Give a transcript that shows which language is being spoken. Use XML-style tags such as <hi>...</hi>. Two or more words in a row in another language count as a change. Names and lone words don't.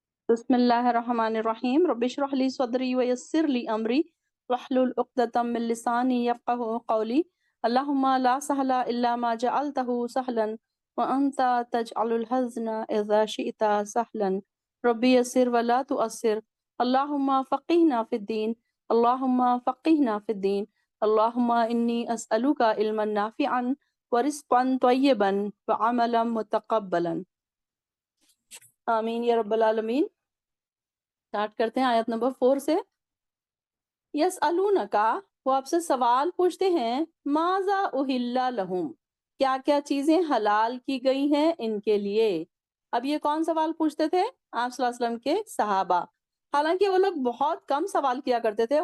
<ar>بسم الله الرحمن الرحيم رب اشرح لي صدري ويسر لي أمري واحلل عقدة من لساني يفقهوا قولي اللهم لا سهل إلا ما جعلته سهلا وأنت تجعل الحزن إذا شئت سهلا رب يسر ولا تعسر اللهم فقهنا في الدين اللهم فقهنا في الدين اللهم إني أسألك علما نافعا ورزقا طيبا وعملا متقبلا آمين يا رب العالمين.</ar> <hi>स्टार्ट करते हैं आयत नंबर 4 से। यसअलूनका, वो आपसे सवाल पूछते हैं,</hi> <ar>ماذا أحل لهم,</ar> <hi>क्या क्या चीजें हलाल की गई हैं इनके लिए। अब ये कौन सवाल पूछते थे? आप</hi> <ar>صلى الله عليه وسلم</ar> <hi>के सहाबा। हालांकि वो लोग बहुत कम सवाल किया करते थे।</hi>